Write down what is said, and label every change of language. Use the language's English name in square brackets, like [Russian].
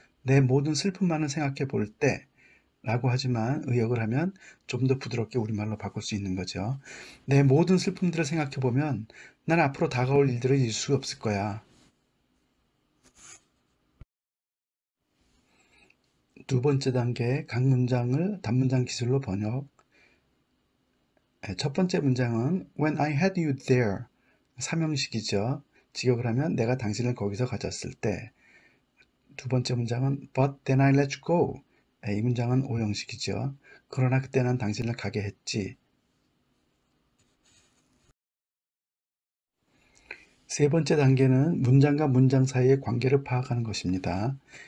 [Korean] 내 모든 슬픔만을 생각해 볼 때 라고 하지만 의역을 하면 좀 더 부드럽게 우리말로 바꿀 수 있는 거죠. 내 모든 슬픔들을 생각해 보면 난 앞으로 다가올 일들을 잊을 수 없을 거야. 두 번째 단계 각 문장을 단문장 기술로 번역. 첫 번째 문장은 [English] When I had you there [Korean] 삼형식이죠. 직역을 하면 내가 당신을 거기서 가졌을 때. 두 번째 문장은 [English] But then I let you go. [Korean] 이 문장은 오형식이죠. 그러나 그때 난 당신을 가게 했지. 세 번째 단계는 문장과 문장 사이의 관계를 파악하는 것입니다.